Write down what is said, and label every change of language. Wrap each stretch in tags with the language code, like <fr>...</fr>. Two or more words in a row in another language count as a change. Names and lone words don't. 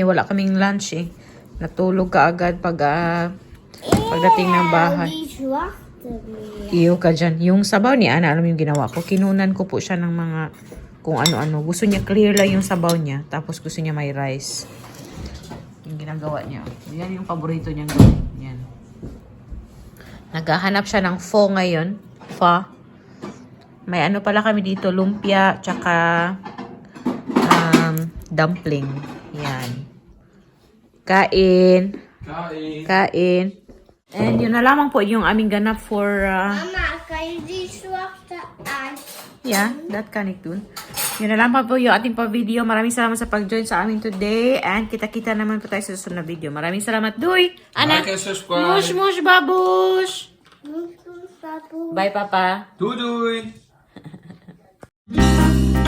<tl>Wala kaming lunch eh. Natulog ka agad pagdating ng bahay.</tl> <nl>Die zwarte meer.</nl> <tl>Iyo ka dyan. Yung sabaw ni Ana, alam mo yung ginawa ko? Kinunan ko po siya ng mga kung ano-ano. Gusto niya clear lang yung sabaw niya. Tapos gusto niya may rice. Yung ginagawa niya. Yan yung paborito niyang gawin. Yan. Naghahanap siya ng pho ngayon. Pho. May ano pala kami dito. Lumpia. Tsaka dumpling. Yan. Kain. Kain. And yun na lamang po yung aming ganap for</tl> <nl>Mama, kan je die zwarte uit?</nl> <en>yeah, that</en> <nl>kan ik doen.</nl> <tl>Yun na lang pa po yung ating pa-video. Maraming salamat sa pag-join sa amin today. And kita-kita naman po tayo sa susunod na video. Maraming salamat. Doy! Ana!</tl> <en>Like and subscribe. Mush, mush, babush!</en> <nl>Moet ik dat doen?</nl> <en>Bye, Papa!</en> <nl>Doei doei.</nl>